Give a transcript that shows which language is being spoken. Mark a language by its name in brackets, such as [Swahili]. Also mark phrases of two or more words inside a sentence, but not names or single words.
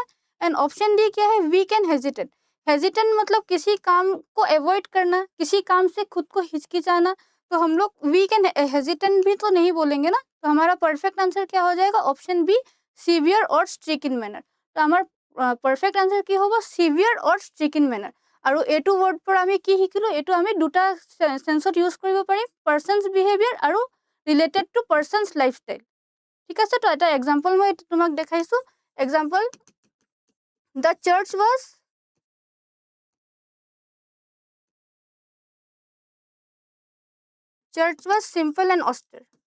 [English] And option D [Hindi] क्या है? [English] weak and hesitant. [Hindi] हेजिटेंट मतलब किसी काम को अवॉइड करना, किसी काम से खुद को हिचकिचाना। तो हम लोग [English] weak and hesitant [Hindi] भी तो नहीं बोलेंगे ना। तो हमारा [English] perfect answer [Hindi] क्या हो जाएगा? [English] option B, severe [Hindi] और [English] strict in manner. [Hindi] तो हमारा परफेक्ट आंसर [Assamese] কি হ'ব? [English] severe or strict in manner. [Assamese] আৰু এইটো ৱৰ্ড পৰা আমি কি শিকিলো? এইটো আমি দুটা সেন্সত ইউজ কৰিব পাৰিম, [English] person's behaviour [Assamese] আৰু [English] related to person's lifestyle. [Assamese] ঠিক আছে, তো এটা এক্সাম্পল মই তোমাক দেখাইছো। [English] Example, the church was simple and austere.